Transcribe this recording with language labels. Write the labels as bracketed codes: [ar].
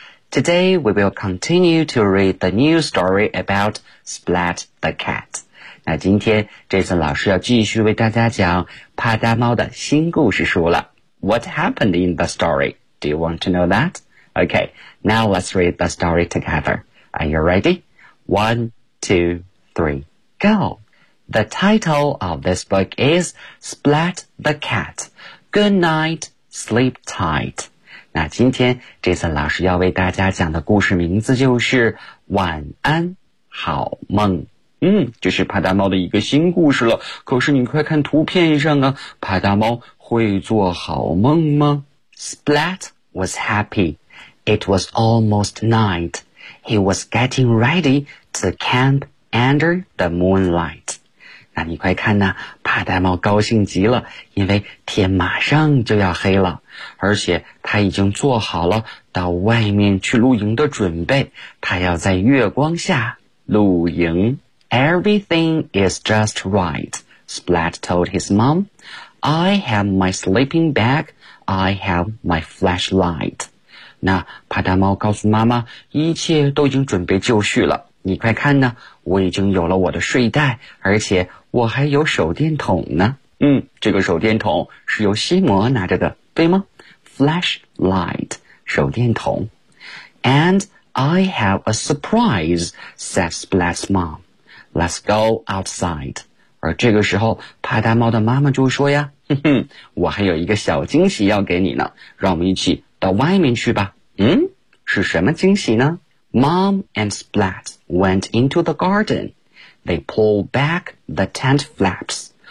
[en] Today we will continue to read the new story about Splat the Cat. [zh] 那今天 Jason 老师要继续为大家讲帕大猫的新故事书了。 [en] What happened in the story? Do you want to know that? Okay, now let's read the story together. Are you ready? 1, 2, 3, go! The title of this book is Splat the Cat. Good night, sleep tight. [zh] 那今天 Jason 老师要为大家讲的故事名字就是晚安好梦。嗯，这是帕大猫的一个新故事了。可是你快看图片上啊，帕大猫会做好梦吗？ [en] Splat was happy. It was almost night. He was getting ready to camp under the moonlight. [zh] 那你快看呢，帕大猫高兴极了，因为天马上就要黑了，而且他已经做好了到外面去露营的准备，他要在月光下露营。 [en] Everything is just right, Splat told his mom. I have my sleeping bag, I have my flashlight. [zh] 那帕大猫告诉妈妈，一切都已经准备就绪了，你快看呢，我已经有了我的睡袋，而且我还有手电筒呢。这个手电筒是由西摩拿着的，对吗？ Flashlight, 手电筒。 [en] And I have a surprise, said Splat's mom. Let's go outside. [zh] 而这个时候帕达猫的妈妈就说呀，哼哼，我还有一个小惊喜要给你呢，让我们一起到外面去吧。 [en] 嗯， [zh] 是什么惊喜呢？ [en] Mom and Splat went into the garden. They pulled back the tent flaps.